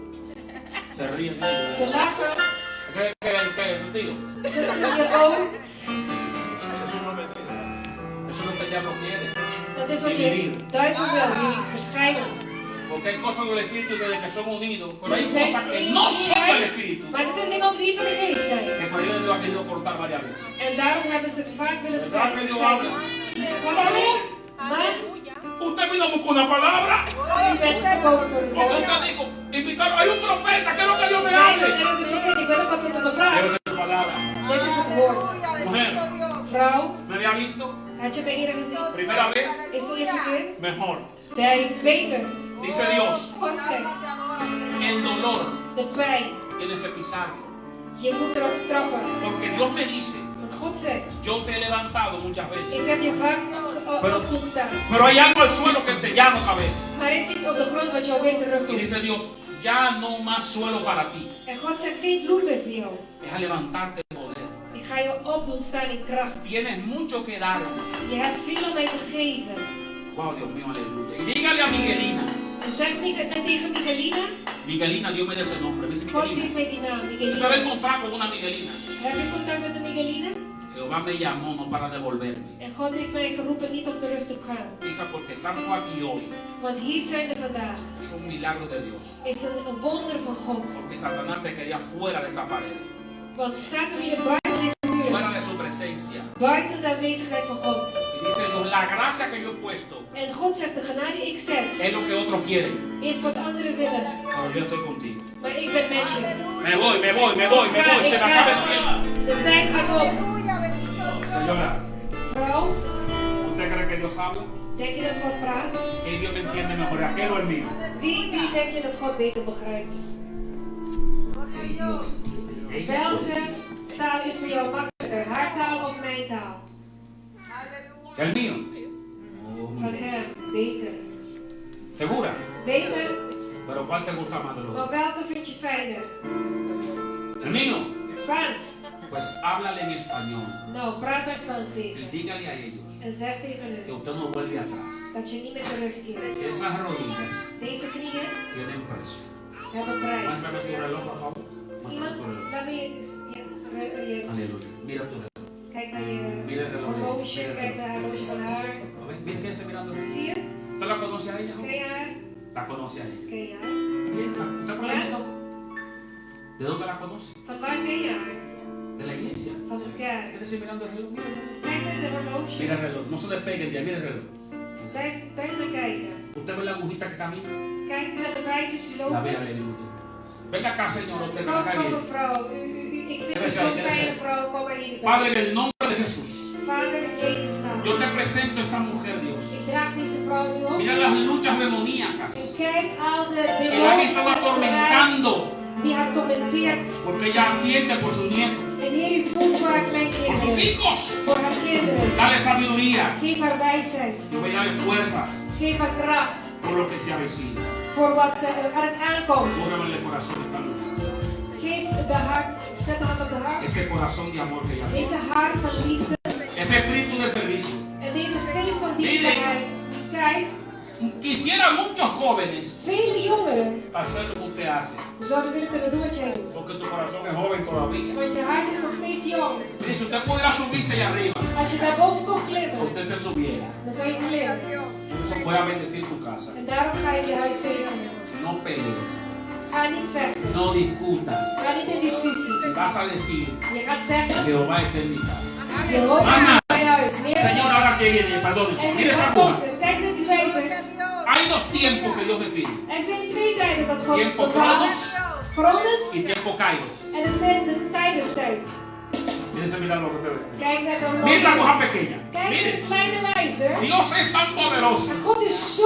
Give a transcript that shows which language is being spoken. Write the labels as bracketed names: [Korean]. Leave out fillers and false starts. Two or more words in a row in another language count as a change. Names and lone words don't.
[Spanish] Se ríe. [Dutch] Ze lachen. [Spanish] ¿Qué es su tío? [Dutch] Ze zien je ogen. [Spanish] Eso es lo que el diablo quiere. [Dutch] Dat is wat je duivel wil. Jullie verscheiden. [Spanish] Porque hay cosas del Espíritu desde que son unidos, pero hay [Dutch] Er zijn [Spanish] cosas que no son del Espíritu. [Dutch] maar er zijn dingen ook die van de geest zijn. [Spanish] Que por ahí Dios ha querido cortar varias veces. [Dutch] En daarom hebben ze vaak willen scheiden. God zegt, man, [Spanish] Usted vino a buscar una palabra. [Dutch] u bent gekomen voor de [Spanish] Yo [Dutch] volk. [Spanish] te digo, invitar, hay un profeta, quiero que Dios me [Dutch] Zij, [Spanish] hable. [Dutch] er is een profeet, ik wil dat God tot me [Spanish] Quiero [Dutch] praat. [Spanish] su palabra. [Dutch] Dit is het woord. [Spanish] Mujer, [Dutch] Vrouw, [Spanish] ¿me había visto? [Dutch] had je mij eerder gezien? [Spanish] Primera vez, [Dutch] Is de eerste keer? [Spanish] mejor. [Dutch] Beter. [Spanish] Dice Dios, [Dutch] God zegt, [Spanish] el dolor [Dutch] de pijn. [Spanish] tienes que pisarlo. [Dutch] Je moet erop strappen. [Spanish] Porque Dios me dice, [Dutch] Want God zegt, [Spanish] yo te he levantado muchas veces. [Dutch] ik heb je vaak op doen staan. [Spanish] Pero hay algo al suelo que te llama otra vez. [Dutch] Maar er is iets op de grond wat jou weer terug [Spanish] Y [Dutch] doet. [Spanish] dice Dios, ya no más suelo para ti. [Dutch] En God zegt, geen vloer meer voor jou. [Spanish] Deja levantarte en poder. [Dutch] Ik ga je opdoen staan in kracht. [Spanish] Tienes mucho que darme. [Dutch] Je hebt veel om mij te geven. [Spanish] Wow, Dios mío, aleluya. Y dígale a Miguelina. [Dutch] En zeg tegen Miguelina, [Spanish] Miguelina, Dios me dé ese nombre. Me dice [Dutch] God [Spanish] Miguelina. [Dutch] geeft mij die naam, [Spanish] Tú sabes Miguelina. encontrar con una Miguelina. [Dutch] Heb je contact met de Miguelina? [Spanish] Jehová me llamó no para devolverme. [Dutch] En God heeft mij geroepen niet om terug te gaan. [Spanish] Hija, porque estamos aquí hoy. [Dutch] Want hier zijn we vandaag. [Spanish] Es un milagro de Dios. [Dutch] Is een wonder van God. [Spanish] Porque Satanás te quería fuera de esta pared. [Dutch] Want Satan wil je buiten deze muren. [Spanish] Fuera de su presencia. [Dutch] Buiten de aanwezigheid van God. [Spanish] Y dice, la gracia que yo he puesto [Dutch] En God zegt, de genade die ik zet, [Spanish] es lo que otros quieren. [Dutch] is wat anderen willen. [Spanish] Pero yo estoy contigo. [Dutch] Maar ik ben met je. [Spanish] Me voy, me voy, me voy, me voy. Se me acaba el tiempo. [Dutch] De tijd gaat op. [Spanish] Señora, [Dutch] Vrouw, [Spanish] ¿usted cree que Dios habla? [Dutch] denk je dat God praat? [Spanish] Que Dios me entiende mejor, aquel o el mío. [Dutch] Wie denk je dat God beter begrijpt? Welke taal is voor jou makkelijker? Haar taal of mijn taal? [Spanish] El mío. [Dutch] Van hem, beter. [Spanish] ¿Segura? [Dutch] beter, [Spanish] Pero ¿cuál te gusta más de los [Dutch] maar [Spanish] dos? [Dutch] welke vind je fijner? [Spanish] El mío. [Dutch] Spaans. [Spanish] Pues háblale en español [Dutch] Nou, praat maar Spaans [Spanish] y [Dutch] tegen. [Spanish] dígale a ellos [Dutch] En zeg tegen [Spanish] que [Dutch] hen [Spanish] usted no vuelve atrás. [Dutch] dat je niet meer terugkeert. [Spanish] Que esas rodillas [Dutch] Deze knieën [Spanish] tienen precio. [Dutch] hebben prijs. [Spanish] Muéstrame tu reloj, por favor. Muéstrame [Dutch] Iemand, [Spanish] tu reloj. [Dutch] laat me je [Spanish] Aleluya. Mira tu reloj. [Dutch] kijk naar je [Spanish] Mira el reloj. [Dutch] horloge, [Spanish] Mira el [Dutch] kijk naar [Spanish] reloj. [Dutch] het horloge van haar. [Spanish] Mira, quédese mirando. [Dutch] Zie je het? [Spanish] ¿Usted la conoce a ella? [Dutch] Ken je haar? [Spanish] La conoce a ella. [Dutch] Ken je haar? [Spanish] Bien. ¿Usted fue [Dutch] Ja? [Spanish] ¿De dónde la conoce? [Dutch] Van waar ken je haar? [Spanish] De la iglesia. [Dutch] Van de kerk. [Spanish] Quédese mirando el reloj. Mira el reloj. [Dutch] Kijk naar de horloge. [Spanish] Mira el reloj. No se despegue el día. Mira el reloj. [Dutch] Blijf naar kijken. [Spanish] ¿Usted ve la agujita que camina? [Dutch] Kijk naar de wijzers die [Spanish] La [Dutch] lopen. [Spanish] ve, aleluya. Venga acá, Señor. Usted que [Dutch] Kom, [Spanish] me cae [Dutch] kom [Spanish] bien. [Dutch] mevrouw. Ik vind het zo'n fijne vrouw. Kom maar hier. [Spanish] Padre, en el nombre de Jesús, [Dutch] Vader, in Jezus' naam. [Spanish] yo te presento esta mujer, [Dutch] Ik [Spanish] Dios. [Dutch] draag deze vrouw nu op. [Spanish] Mira las luchas [Dutch] En [Spanish] demoníacas [Dutch] kijk al de [Spanish] que la han estado [Dutch] demonische [Spanish] atormentando [Dutch] strijd die haar tormenteert. [Spanish] porque ella siente por sus nietos, [Dutch] En Heer, u voelt voor haar [Spanish] por sus [Dutch] kleinkinderen. [Spanish] hijos. [Dutch] Voor haar kinderen. [Spanish] Dale sabiduría. [Dutch] Geef haar wijsheid. [Spanish] Yo voy a darle fuerzas [Dutch] Geef haar kracht. [Spanish] por lo que se avecina. [Dutch] Voor wat er aankomt. [Spanish] Póngame en el corazón de esta mujer. [Dutch] Geef de hart. Zet de hand op de hart. [Spanish] Ese corazón de amor que ella tiene. [Dutch] Deze hart van liefde. [Spanish] Ese espíritu de servicio. [Dutch] En deze geest van dienstbaarheid. Kijk, [Spanish] Quisiera muchos jóvenes [Dutch] vele jongeren [Spanish] hacer lo que usted hace. [Dutch] zouden willen kunnen doen wat jij doet. [Spanish] Porque tu corazón es joven todavía. [Dutch] Want je hart is nog steeds jong. [Spanish] Mire, si usted pudiera subirse allá arriba, [Dutch] Als je daar boven kon klimmen, [Spanish] usted se subiera. [Dutch] dan zou je klimmen. [Spanish] Por eso voy a bendecir tu casa. [Dutch] En daarom ga je je huis zegenen. [Spanish] No pelees. [Dutch] Ga niet vechten. [Spanish] No discuta. [Dutch] Ga niet in discussie. [Spanish] Vas a decir, [Dutch] Je gaat zeggen, [Spanish] Jehová está en mi casa. [Dutch] Jehovah is in mijn huis. Meer [Spanish] Señor, ahora que viene, perdón. [Dutch] En [Spanish] Mire esa [Dutch] dan [Spanish] aguja. [Dutch] komt het. Kijk naar die wijzers. [Spanish] Hay dos tiempos que Dios define. [Dutch] Er zijn twee tijden dat God [Spanish] Tiempo [Dutch] bepaalt. [Spanish] Cronos [Dutch] Chronos [Spanish] y tiempo Kairos. [Dutch] en de tijdenstijd. [Spanish] Fíjense mirar lo que usted ve. [Dutch] Kijk naar de [Spanish] Mire la [Dutch] horloge. [Spanish] aguja pequeña. [Dutch] Kijk naar de [Spanish] Mire, [Dutch] kleine wijzer. [Spanish] Dios es tan poderoso [Dutch] En God is zo